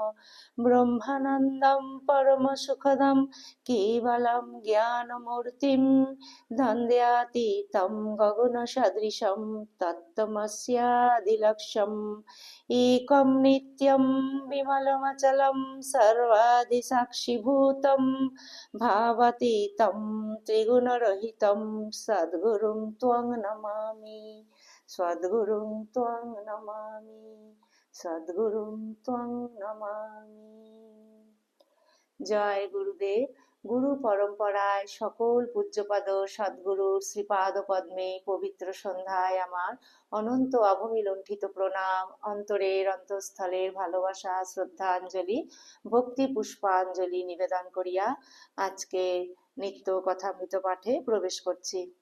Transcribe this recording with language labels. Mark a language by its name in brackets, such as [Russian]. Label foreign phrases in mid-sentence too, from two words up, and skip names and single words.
[Sanskrit] ब्रह्मानन्दं परमसुखदं केवलं ज्ञानमूर्तिं द्वन्द्वातीतं गगनसदृशं तत्त्वमस्यादिलक्ष्यम् एकं नित्यं विमलमचलं सर्वादिसाक्षिभूतं भावातीतं त्रिगुणरहितं सद्गुरुं त्वं नमामि। সদ্গুরুং ত্বং নমামি, সদ্গুরুং ত্বং নমামি। [Bangla] জয় গুরুদেব। গুরু পরম্পরায় সকল পূজ্যপাদ সদ্গুরুর শ্রীপাদ পদ্মে পবিত্র সন্ধ্যায় আমার অনন্ত অভূমি লুণ্ঠিত প্রণাম, অন্তরের অন্তঃস্থলের ভালোবাসা, শ্রদ্ধাঞ্জলি, ভক্তি পুষ্পাঞ্জলি নিবেদন করিয়া আজকে নিত্য কথামৃত পাঠে প্রবেশ করছি।